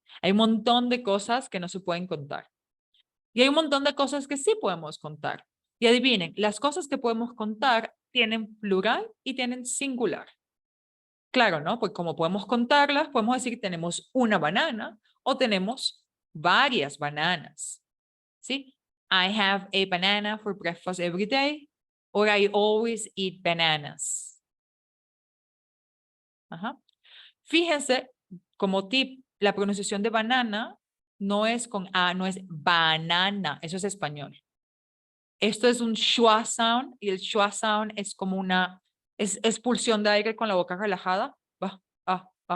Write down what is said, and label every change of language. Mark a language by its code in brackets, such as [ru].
[es] Hay un montón de cosas que no se pueden contar. Y hay un montón de cosas que sí podemos contar. Y adivinen, las cosas que podemos contar tienen plural y tienen singular. Claro, ¿no? Pues como podemos contarlas, podemos decir que tenemos una banana o tenemos varias bananas. ¿Sí? [en] I have a banana for breakfast every day, or I always eat bananas. Ajá. [es] Fíjense, como tip, la pronunciación de banana no es con A, no es banana, eso es español. Esto es un schwa sound, y el schwa sound es como una expulsión de aire con la boca relajada. Va, va.